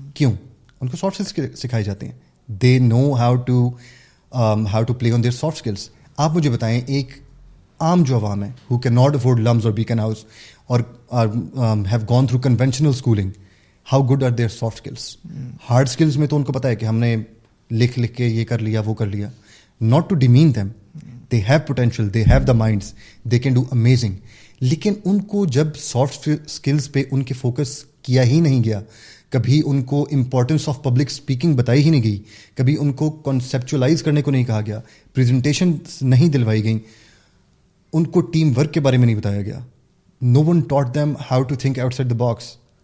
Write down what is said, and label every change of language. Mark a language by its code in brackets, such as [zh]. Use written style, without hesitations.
[ur] کیوں؟ ان کو soft skills سکھائے جاتے ہیں. [en] They know how to play on their soft skills. [ur] آپ مجھے بتائیں ایک عام جو عوام ہے [en] Who can not afford LUMS اور Beaconhouse اور have gone through conventional schooling, how good are their soft skills? [ur] Hard skills میں تو ان کو پتہ ہے کہ ہم نے لکھ کے یہ کر لیا وہ کر لیا. [en] Not to demean them, they have potential, they have the minds, they can do amazing. [ur] لیکن ان کو جب سافٹ اسکلس پہ ان کے فوکس کیا ہی نہیں گیا, کبھی ان کو امپورٹنس آف پبلک اسپیکنگ بتائی ہی نہیں گئی, کبھی ان کو کنسیپچولائز کرنے کو نہیں کہا گیا, پریزنٹیشن نہیں دلوائی گئیں, ان کو ٹیم ورک کے بارے میں نہیں بتایا گیا, [en] No one taught them how to think outside the box.